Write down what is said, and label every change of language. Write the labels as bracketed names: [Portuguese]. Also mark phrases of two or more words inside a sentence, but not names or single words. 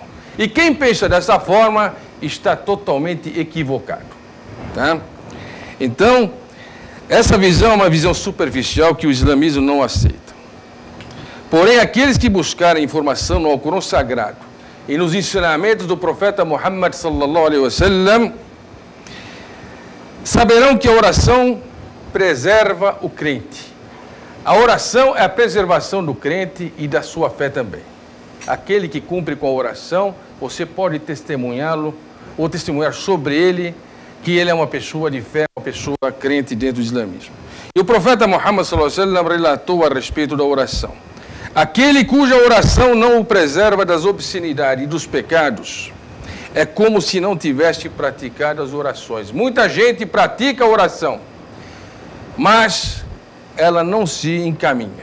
[Portuguese] E quem pensa dessa forma está totalmente equivocado. Tá? Então, essa visão é uma visão superficial que o islamismo não aceita. Porém, aqueles que buscarem informação no Alcorão Sagrado e nos ensinamentos do profeta Muhammad [Arabic] صلى الله عليه وسلم [Portuguese] saberão que a oração preserva o crente. A oração é a preservação do crente e da sua fé também. Aquele que cumpre com a oração, você pode testemunhá-lo ou testemunhar sobre ele que ele é uma pessoa de fé, uma pessoa crente dentro do islamismo. E o profeta Muhammad [Arabic] صلى الله عليه وسلم [Portuguese] relatou a respeito da oração. Aquele cuja oração não o preserva das obscenidades e dos pecados, é como se não tivesse praticado as orações. Muita gente pratica a oração, mas ela não se encaminha.